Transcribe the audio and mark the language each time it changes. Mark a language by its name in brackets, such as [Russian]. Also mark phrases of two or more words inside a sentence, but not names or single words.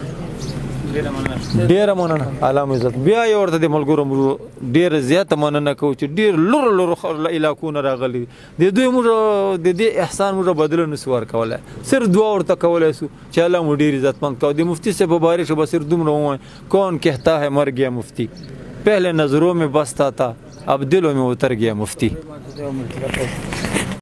[Pashto] ډیره مننه اعلی عزت بیا یې ورته د ملګرو ډیره زیاته مننه کوو چې ډیر لرو علاقو نه راغلي د دوی موږ د دې احسان موږ بدله نسو ورکولی صرف دعا ورته کولی سو چې الله مو ډیر عزتمند کوو د مفتی صاحب په باره کې به صرف دومره ووایم [Urdu] کون کہتا ہے مر گیا مفتی پہلے نظروں میں بستا تھا اب دلوں میں اتر گیا مفتی